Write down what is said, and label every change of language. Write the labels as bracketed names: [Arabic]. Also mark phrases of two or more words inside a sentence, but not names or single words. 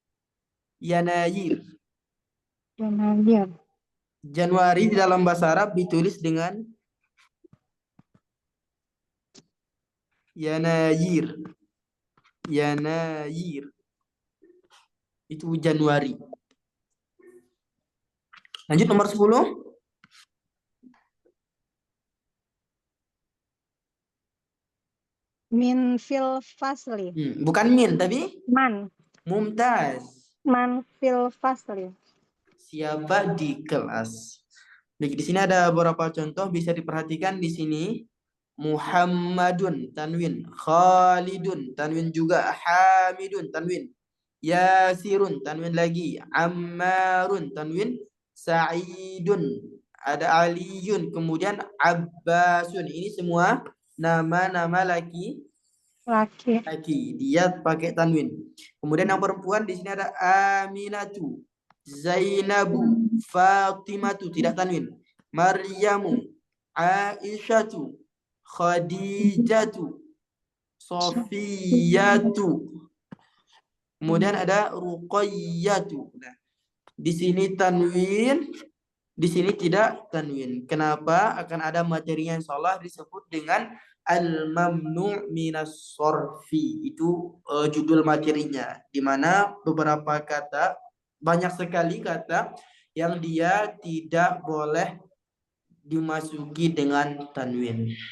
[Indonesian] Januari di dalam bahasa Arab ditulis dengan yanayir. Itu Januari. Lanjut nomor 10. [Arabic] من في الفصل. [Indonesian] Bukan min tapi [Arabic] Man. mumtaz. من في الفصل. [Indonesian] Siapa di kelas? Baik, di sini ada beberapa contoh bisa diperhatikan di sini. Muhammadun tanwin, Khalidun tanwin juga, Hamidun tanwin, Yasirun tanwin lagi, Ammarun tanwin, Sa'idun, ada Aliyun, kemudian Abbasun. Ini semua nama-nama laki. Dia pakai tanwin. Kemudian yang perempuan di sini ada Aminatu, Zainabu, Fatimatu tidak tanwin, Maryamu, Aisyatu, Khadijatu, Sofiyatu. Kemudian ada Ruqayyatu. Nah, di sini tanwin, di sini tidak tanwin. Kenapa? Akan ada materinya insyaallah disebut dengan [Arabic] الممنوع من الصرف. [Indonesian] Itu judul materinya, di mana beberapa kata, banyak sekali kata yang dia tidak boleh dimasuki dengan tanwin.